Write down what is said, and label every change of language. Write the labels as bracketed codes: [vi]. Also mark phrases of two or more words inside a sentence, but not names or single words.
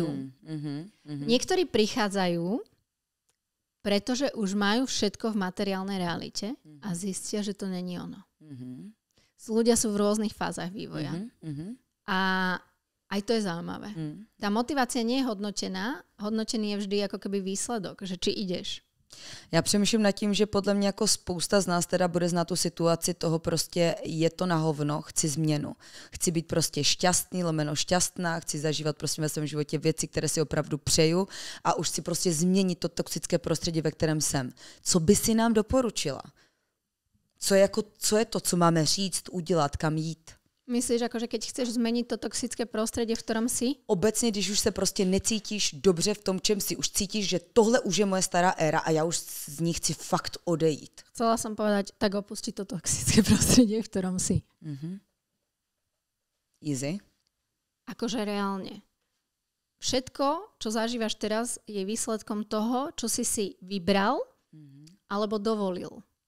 [sk] Niektorí prichádzajú, pretože už majú všetko v materiálnej realite a zistia, že to není ono. Ľudia sú v rôznych fázach vývoja. A aj to je zaujímavé. Tá motivácia nie je hodnotená. Hodnotený je vždy ako keby výsledok, že či ideš. [cs] Já přemýšlím nad tím, že podle mě jako spousta z nás teda bude znát tu situaci toho prostě je to na hovno, chci změnu. Chci být prostě šťastný, lomeno šťastná, chci zažívat prostě ve svém životě věci, které si opravdu přeju a už si prostě změnit to toxické prostředí, ve kterém jsem. Co by si nám doporučila? Co je to, co máme říct, udělat, kam jít? [sk] Myslíš, akože keď chceš zmeniť to toxické prostredie, v ktorom si? [cs] Obecně, když už se prostě necítíš dobře v tom, čem si, už cítíš, že tohle už je moje stará éra a já už z ní chci fakt odejít. [sk] Chcela som povedať, tak opustiť to toxické prostredie, v ktorom si. Easy. Akože reálne. Všetko, čo zažívaš teraz, je výsledkom toho, čo si vybral alebo dovolil.